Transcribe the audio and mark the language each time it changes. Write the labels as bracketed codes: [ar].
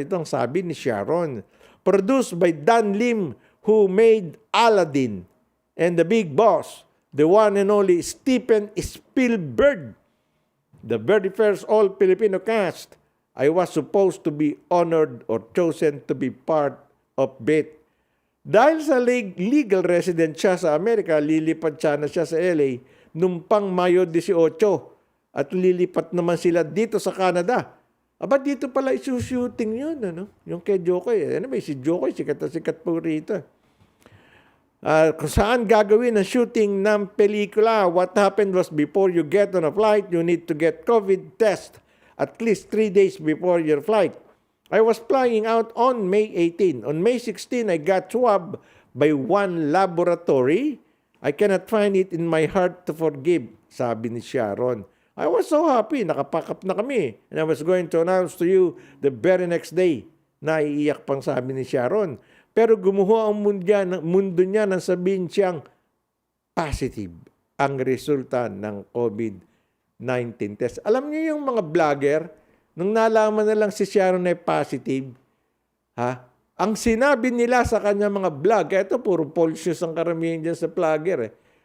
[tl] Itong sabi ni Sharon. [en] Produced by Dan Lim, who made Aladdin, and The Big Boss, the one and only Steven Spielberg. The very first all-Filipino cast. I was supposed to be honored or chosen to be part of it. [tl] Dahil sa legal resident siya sa Amerika, lilipat siya na siya sa LA nung pang Mayo 18 at lilipat naman sila dito sa Canada. Aba, dito pala isushooting yun, yung kay Jokoy. May si Jokoy, sikat na sikat po rito. Kung saan gagawin ang shooting ng pelikula, [en] what happened was before you get on a flight, you need to get COVID test at least 3 days before your flight. I was flying out on May 18. On May 16, I got swabbed by one laboratory. I cannot find it in my heart to forgive, [tl] sabi ni Sharon. [en] I was so happy, [tl] nakapack up na kami. [en] And I was going to announce to you the very next day. [tl] Naiiyak pang sabi ni Sharon. Pero gumuho ang mundo niya nang sabihin siyang positive ang resulta ng COVID-19 test. Alam niyo yung mga vlogger, nung nalaman na lang si Sharon ay positive, ang sinabi nila sa kanya mga vlog, ito puro false news ang karamihan dyan sa vlogger.